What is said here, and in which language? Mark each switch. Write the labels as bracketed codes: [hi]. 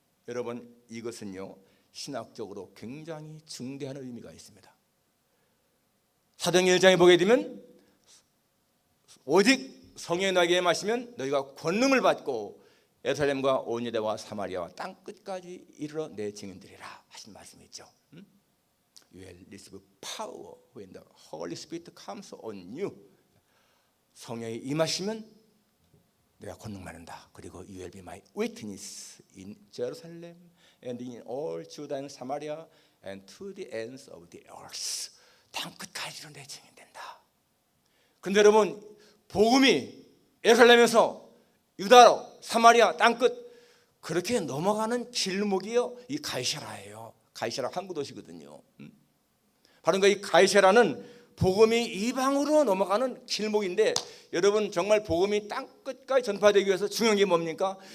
[ko] 여러분 이것은요 신학적으로 굉장히 중대한 의미가 있습니다. 사도행전 1장에 보게 되면 오직 성령이 너에게 임하시면 너희가 권능을 받고 예루살렘과 온 유대와 사마리아와 땅 끝까지 이르러 내 증인들이라 하신 말씀이 있죠. [en] You will receive power when the Holy Spirit comes on you. [ko] 성령이 임하시면 내가 권능 받는다. [en] 그리고 you will be my witness in Jerusalem and in all Judah and Samaria and to the ends of the earth. [ko] 땅 끝까지로 내 증인된다. 근데 여러분 복음이 예루살렘에서 유다로 사마리아 땅끝 그렇게 넘어가는 길목이요 이 가이사라예요. 가이사라 항구 도시거든요. 바로 이 가이사라는 복음이 이방으로 넘어가는 길목인데 여러분 정말 복음이 땅 끝까지 전파되기 위해서 중요한 게 뭡니까?